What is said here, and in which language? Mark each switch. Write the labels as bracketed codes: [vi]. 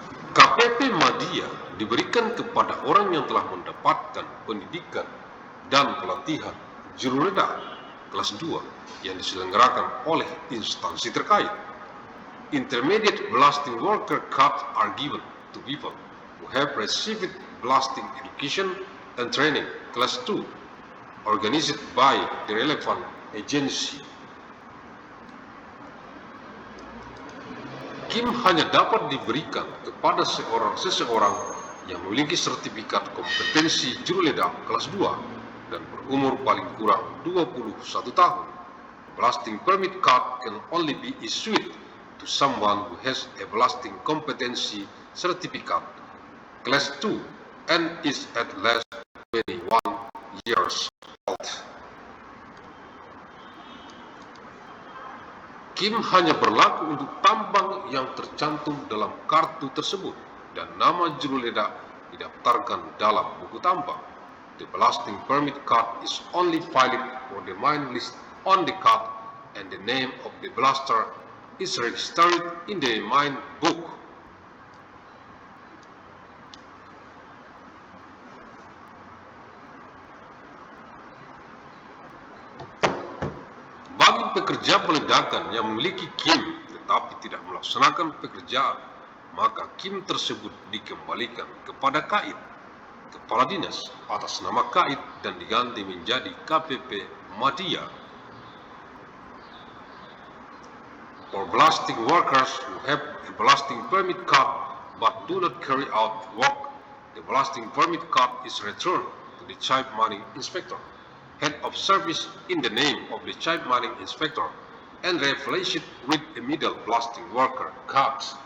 [id] KPP Madya diberikan kepada orang yang telah mendapatkan pendidikan dan pelatihan juruleda kelas 2 yang diselenggarakan oleh instansi terkait. [en] Intermediate blasting worker cards are given to people who have received blasting education and training class 2 organized by the relevant agency. [id] KIM hanya dapat diberikan kepada seseorang yang memiliki sertifikat kompetensi juruleda kelas 2 dan berumur paling kurang 21 tahun. [en] Blasting permit card can only be issued to someone who has a blasting competency certificate class 2 and is at least 21 years old. [id] KIM hanya berlaku untuk tambang yang tercantum dalam kartu tersebut dan nama juruleda didaftarkan dalam buku tambang. [en] The blasting permit card is only valid for the mine list on the card and the name of the blaster is registered in the mine book. [id] Bagi pekerja peledakan yang memiliki KIM tetapi tidak melaksanakan pekerjaan, maka KIM tersebut dikembalikan kepada KAID, Kepala Dinas, atas nama KAID dan diganti menjadi KPP Madya. [en] For blasting workers who have a blasting permit card but do not carry out work, the blasting permit card is returned to the chief mining inspector. head of service in the name of the chief mining inspector and replace it with a middle blasting worker card.